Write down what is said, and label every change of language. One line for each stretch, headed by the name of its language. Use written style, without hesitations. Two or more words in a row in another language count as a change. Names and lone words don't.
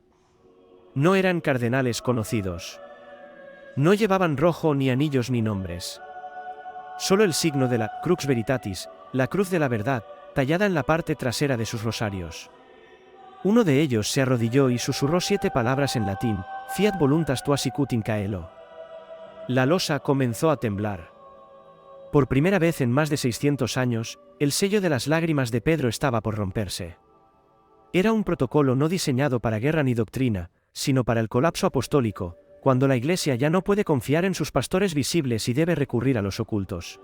Spanish: No eran cardenales conocidos. No llevaban rojo ni anillos ni nombres. Solo el signo de la Crux Veritatis, la cruz de la verdad, tallada en la parte trasera de sus rosarios. Uno de ellos se arrodilló y susurró 7 palabras en latín,
Latin: Fiat voluntas tua sicut in caelo.
Spanish: La losa comenzó a temblar. Por primera vez en más de 600 años, el sello de las lágrimas de Pedro estaba por romperse. Era un protocolo no diseñado para guerra ni doctrina, sino para el colapso apostólico, cuando la Iglesia ya no puede confiar en sus pastores visibles y debe recurrir a los ocultos.